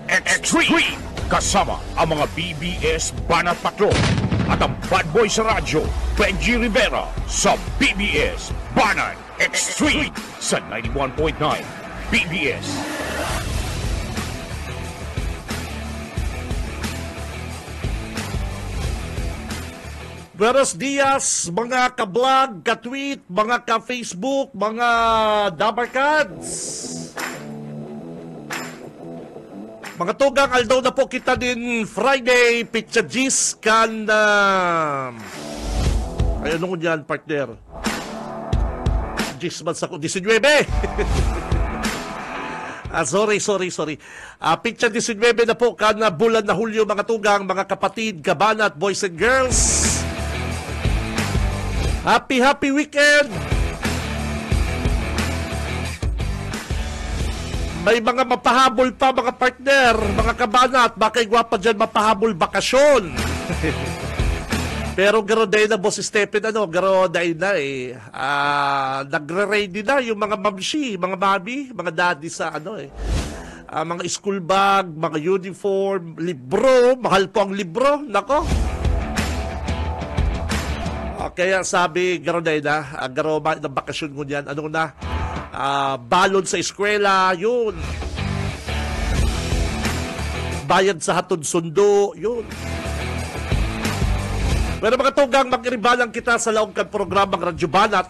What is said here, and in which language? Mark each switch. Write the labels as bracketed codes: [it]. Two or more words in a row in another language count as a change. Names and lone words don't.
[bik] Kasama ang mga BBS Banat Patrol at ang bad boy sa radyo, Benji Rivera, sa BBS Banat Extreme sa 91.9 BBS. [es] Buenos dias, [bik] mga ka-vlog, ka-tweet, mga ka-Facebook, mga dabarkads. Mga tugang, aldaw na po kita din Friday, Pitcha Gis, kan... Ay, ano ko dyan, partner? Gis man sa ko, 19. Sorry. Pitcha 19 na po, kan bulan na Hulyo, mga tugang, mga kapatid, kabanat, [en] boys and girls. Happy weekend! [bik] May mga mapahabol pa, mga partner, mga kabanat, baka igwapa dyan mapahabol bakasyon. Pero garo dahil na Boss Stephen, garo dahil na nagre-ready na yung mga mamshi, mga mami, mga daddy sa mga [en] school bag, [bik] mga uniform, libro, mahal po ang libro, nako. Kaya sabi, garo na garo ng bakasyon ko niyan, balon sa eskwela, yun. Bayad sa hatod sundo, yun. Pero mga tugang, mag-iribalang kita sa laong kan programang Radyo Banat.